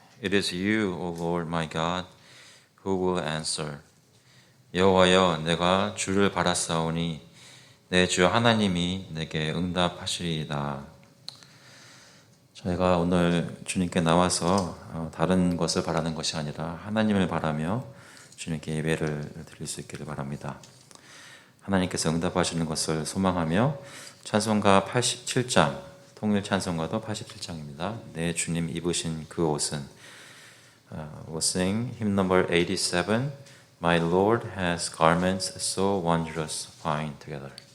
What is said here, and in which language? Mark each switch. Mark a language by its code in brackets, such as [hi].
[en] It is you, O Lord my God, who will answer. [ko] 여호와여, 내가 주를 바라사오니 내 주 하나님이 내게 응답하시리이다. 저희가 오늘 주님께 나와서 다른 것을 바라는 것이 아니라 하나님을 바라며 주님께 예배를 드릴 수 있기를 바랍니다. 하나님께서 응답하시는 것을 소망하며 찬송가 87장, 통일 찬송가도 87장입니다. 내 주님 입으신 그 옷은 [en] We'll sing hymn number 87, My Lord has garments so wondrous fine together.